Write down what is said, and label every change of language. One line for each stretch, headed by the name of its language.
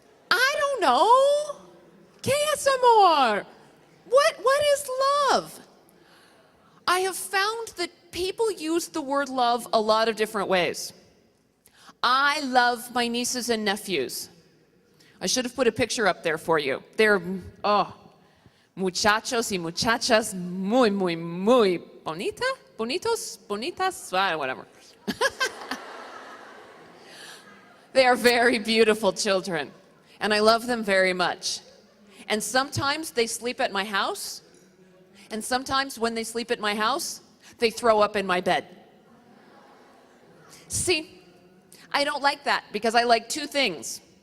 English: I don't know.
Spanish: ¿Qué es amor?
English: What is love? I have found that people use the word love a lot of different ways. I love my nieces and nephews. I should have put a picture up there for you. They're,
Spanish: muchachos y muchachas muy, muy, muy bonitos, bonitas,
English: whatever. They are very beautiful children, and I love them very much. And sometimes they sleep at my house, and sometimes when they sleep at my house, they throw up in my bed. See, I don't like that because I like two things.